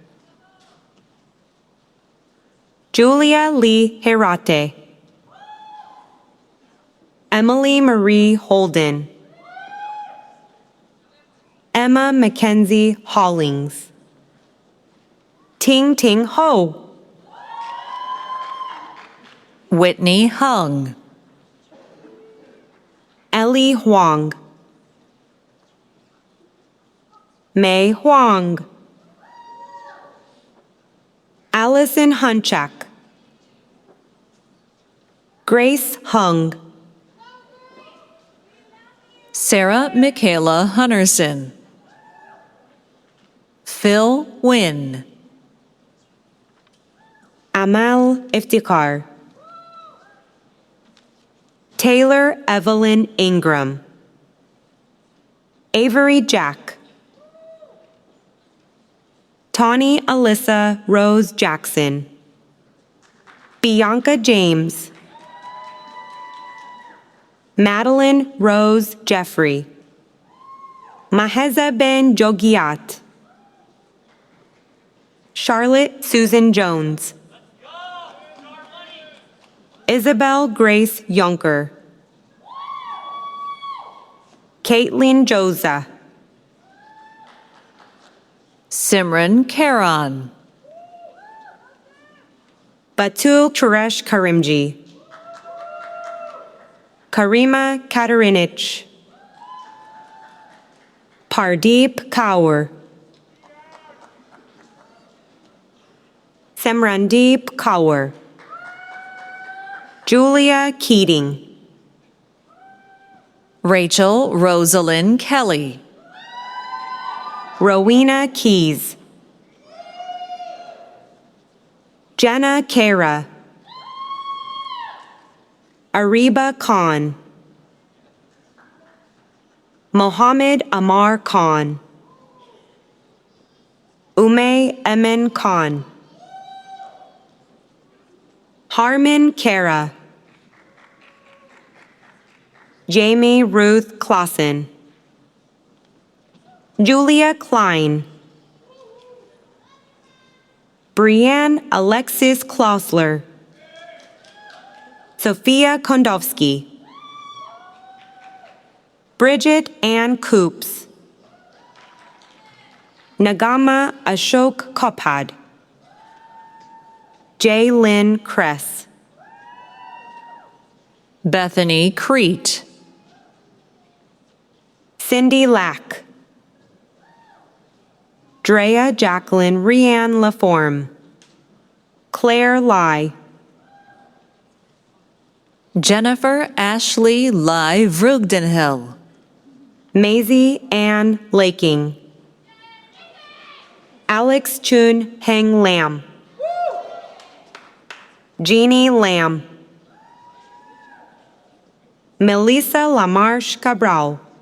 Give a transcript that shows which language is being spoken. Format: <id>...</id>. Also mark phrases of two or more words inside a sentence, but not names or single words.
<en>Julia Lee Herate. Emily Marie Holden. Emma Mackenzie Hollings. Ting Ting Ho. Whitney Hung. Ellie Huang. Mei Huang. Allison Hunchak. Grace Hung. Sarah Michaela Hunterson. Phil Wynn. Amal Iftikhar. Taylor Evelyn Ingram. Avery Jack. Tawny Alyssa Rose Jackson. Bianca James. Madeline Rose Jeffrey. Maheza Ben Jogiat. Charlotte Susan Jones. Isabel Grace Yonker, Caitlin Joza, Simran Karan, Batul Turesh Karimji, Karima Katarinich, Pardeep Kaur, Semrandeep Kaur, Julia Keating, Rachel Rosalind Kelly, Rowena Keys, Jenna Kara, Ariba Khan, Mohammed Amar Khan, Ume Emin Khan, Harman Kara, Jamie Ruth Clausen, Julia Klein, Brianne Alexis Klausler, Sophia Kondowski, Bridget Ann Coops, Nagama Ashok Kopad, J. Lynn Kress, Bethany Crete, Cindy Lack, Drea Jacqueline Rianne Laforme, Claire Lai, Jennifer Ashley Lai Vrugdenhill, Maisie Ann Laking, Alex Chun Heng Lam, Jeannie Lam, Melissa Lamarche Cabral,</en>